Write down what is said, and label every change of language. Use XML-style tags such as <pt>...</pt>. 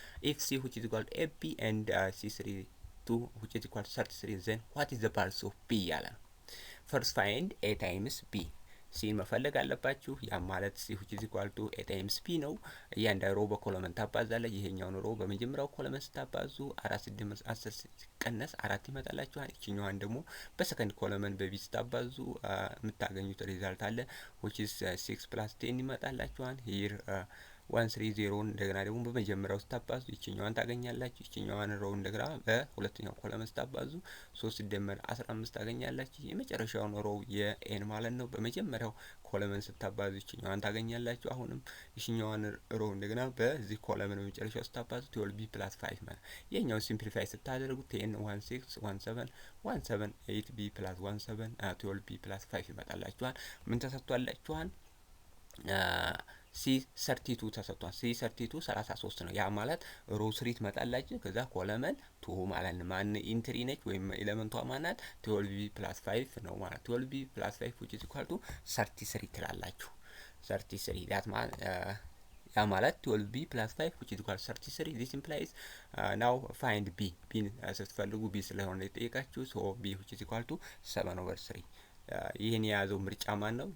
<en>If C which is equal to AB and C3 2 which is equal to 33 then what is the parts of B</en> <am>ያለ ነው።</am> <en>first find A times B</en> <am>ሲን መፈለግ አለባችሁ። ያ ማለት ሲ which is equal to a times p ነው። እያንዳንዱ ሮ በኮለመን ታባዛለች። ይሄኛውን ሮ በመጀመሪያው ኮለመን ስታባዙ 4 ሲደመር 10 ሲቀነስ 4 ይመጣላችኋል። እቺኛዋን ደግሞ በሰከንድ ኮለመን በቢ ስታባዙ የምታገኙት ሪዛልት አለ</am> <en>which is 6 plus 10</en> <am>ይመጣላችኋል። here 130 እንደገና ደግሞ በመጀመሪያው ስታባዙ ይችኛዋን ታገኛላችሁ። ይችኛዋን ሮው እንደገና በሁለተኛው ኮለመን ስታባዙ 3 ሲደመር 15 ታገኛላችሁ። የመጨረሻውን ሮው የኤን ማለት ነው በመጀመሪያው ኮለመን ስታባዙ ይችኛዋን ታገኛላችሁ። አሁንም ይችኛዋን ሮው እንደገና በዚህ ኮለመን በመጨረሻው ስታባዙ 12b + 5 ማለት የኛው ሲምፕሊፋይ ስታደርጉ 10 16 17 17 8b + 17 12b + 5 ይመጣላችኋል። ምን ተሰጥቷላችኋል? C32 ተሰጥቷል። C32 33 ነው። ያ ማለት ሮው 3 ትመጣላችሁ ከዛ ኮለመን 2 ማለት ነው። ማን ኢንትሪ ነች ወይም ኤሌመንቷ ማናት? 12b + 5 ነው ማለት 12b + 5</am> <en>which is equal to 33</en> <am>ትላላችሁ። 33 ዳት ማለት ያ ማለት 12b + 5 which is equal to 33</am> <en>this implies now find b</en> <am>ስትፈልጉ b ስለሆነ የጠየቃችሁ</am> <en>so b which is equal to 7/3</en> <am>ይሄን የያዘው ምርጫ ማን ነው?</am>